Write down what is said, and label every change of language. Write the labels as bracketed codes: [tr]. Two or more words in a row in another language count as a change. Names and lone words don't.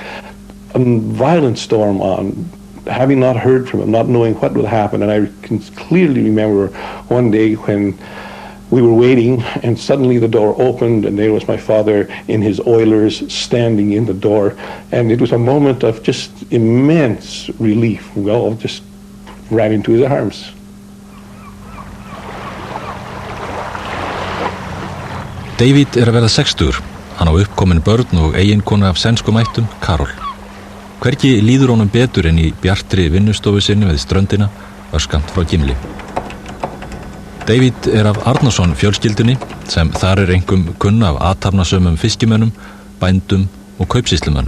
[en] A violent storm on, having not heard from him, not knowing what would happen, and I can clearly remember one day when we were waiting and suddenly the door opened and there was my father in his oilers standing in the door, and it was a moment of just immense relief. We all just ran into his arms. [is] David að verða 60. Hann á uppkomin börn og eiginkonu af sænskum ættum, Karol. Hvergi líður honum betur en í bjartri vinnustofu sinni við ströndina örskammt frá Gimli. David af Arnarsson fjölskyldunni sem þar einkum kunn af athafnasömum fiskimönnum, bændum og kaupsýslumönnum.